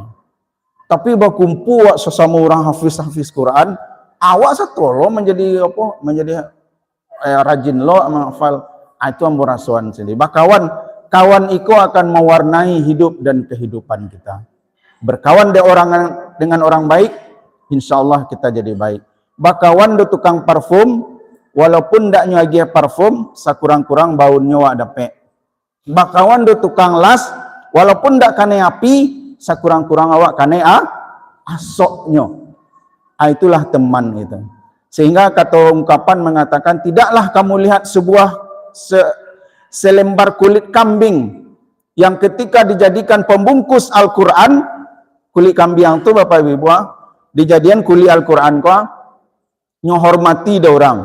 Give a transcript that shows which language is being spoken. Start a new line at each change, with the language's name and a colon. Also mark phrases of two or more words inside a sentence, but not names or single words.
Indonesian: Tapi berkumpul wak sesama orang hafiz Quran, awak satu lo menjadi apa? Menjadi rajin lo menghafal. Itu
Minangkabau: ambo rasuan
Indonesian: sendiri.
Minangkabau: Bakawan kawan iko
Indonesian: akan mewarnai hidup dan kehidupan kita. Berkawan dengan orang baik, insya Allah kita jadi baik.
Minangkabau: Bakawan do tukang parfum, walaupun ndak nyagi parfum, sakurang-kurang baunya wak dapet. Bakawan do tukang las, walaupun ndak kane api, sakurang-kurang awak kane asoknya.
Indonesian: Itulah teman itu. Sehingga kata ungkapan mengatakan, tidaklah kamu lihat sebuah selembar kulit kambing yang ketika dijadikan pembungkus Al-Quran, kulit kambing itu Bapak Ibu, dijadikan kulit Al-Quran kok,
Minangkabau: nyohormati da orang.